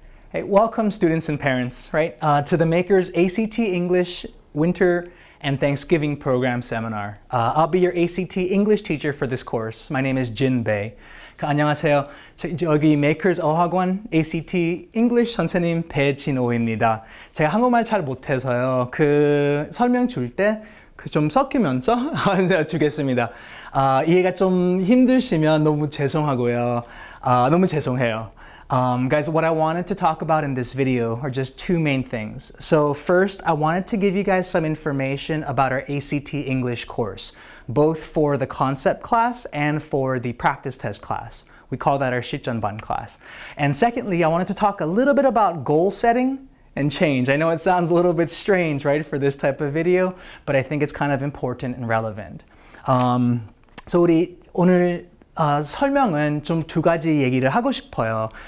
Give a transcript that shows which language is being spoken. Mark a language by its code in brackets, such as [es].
[en] Hey, welcome students and parents, right, to the Makers ACT English Winter and Thanksgiving Program Seminar. I'll be your ACT English teacher for this course. My name is Jin Bae. [ko] 안녕하세요. 여기 Makers 어학원 ACT English 선생님 배진호입니다. 제가 한국말 잘 못해서요. 설명 줄 때 좀 섞이면서 주겠습니다. 이해가 좀 힘드시면 너무 죄송하고요. 너무 죄송해요. [en] Guys, what I wanted to talk about in this video are just two main things. So first, I wanted to give you guys some information about our ACT English course, both for the concept class and for the practice test class. We call that our 실전반 class. And secondly, I wanted to talk a little bit about goal setting and change. I know it sounds a little bit strange, right, for this type of video, but I think it's kind of important and relevant. [ko] So 우리 오늘 설명은 좀 두 가지 얘기를 하고 싶어요.